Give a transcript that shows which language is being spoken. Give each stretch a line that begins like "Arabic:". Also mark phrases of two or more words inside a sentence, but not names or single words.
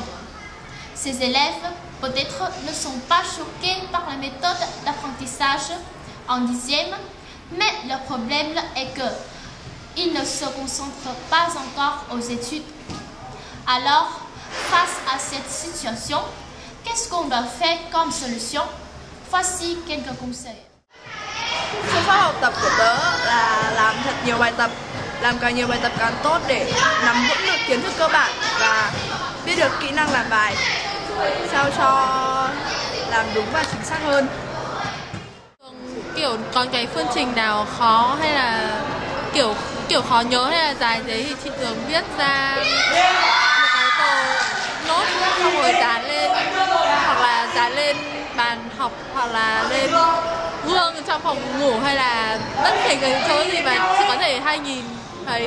French: Ces élèves, peut-être, ne sont pas choqués par la méthode d'apprentissage en 10e, mais leur problème est qu'ils ne se concentrent pas encore aux études. Alors, face à cette situation, qu'est-ce qu'on doit faire comme solution? Voici quelques conseils.
Vietnamese: Phương pháp học tập của tớ là làm thật nhiều bài tập, làm càng nhiều bài tập càng tốt để nắm vững được kiến thức cơ bản và biết được kỹ năng làm bài sao cho làm đúng và chính xác hơn. Kiểu có cái phương trình nào khó hay là kiểu khó nhớ hay là dài thế thì chị thường viết ra một cái tờ nốt xong rồi dán lên, hoặc là dán lên bàn học, hoặc là lên gương trong phòng ngủ, hay là bất kể cái chỗ gì mà chị có thể hay nhìn thấy.